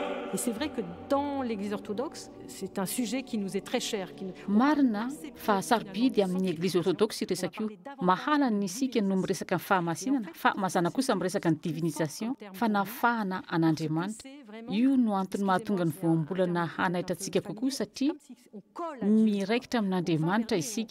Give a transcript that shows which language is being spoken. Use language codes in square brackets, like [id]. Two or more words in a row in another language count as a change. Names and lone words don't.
[fr] Et c'est vrai que dans l'Église orthodoxe, c'est un sujet qui nous est très cher. [mg] Marina fa sarobidy amin'ny [fr] Église orthodoxe [mg] resaka io. Mahalana isika no miresaka ny fahamasinana, fa mazana kosa miresaka ny divinisation, fanafahana an'Andriamanitra. Io no antony mahatonga ny voambolana hanaitra antsika kokoa satria miraikitra amin'Andriamanitra isika.